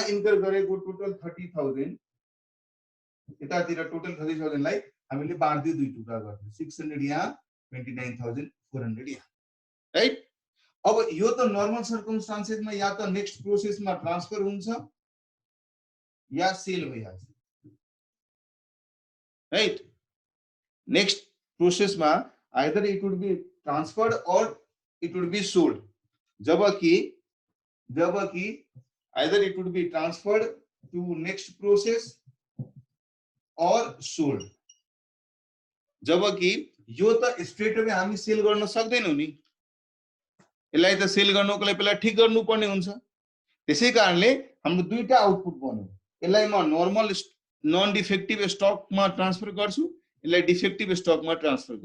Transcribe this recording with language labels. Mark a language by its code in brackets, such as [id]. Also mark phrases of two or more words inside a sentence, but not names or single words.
[ne] इन्कर गरेको टोटल 30000 यतातिर टोटल 30000 लाई हामीले बाँड्दै दुई टुक्रा गर्छौं 600 यहाँ 29400 यहाँ राइट अब यो त [en] normal circumstancesमा [ne] या त [en] next processमा [ne] ट्रान्सफर हुन्छ या सेल भइहाल्छ राइट [en] next processमा either it would be transferred or it would be sold [ne] जबकि [en] either it would be transferred to next process or sold [ne] जबकि यो त [en] straight away [ne] हामी सेल गर्न सक्दैनौं नि यसलाई त सेल गर्नको लागि पहिला ठीक गर्नुपर्ने हुन्छ त्यसैकारणले हाम्रो दुईटा आउटपुट बन्यो यसलाई म [en] normal non defective stockमा [ne] ट्रान्सफर गर्छु यसलाई [en] defective stockमा [ne] ट्रान्सफर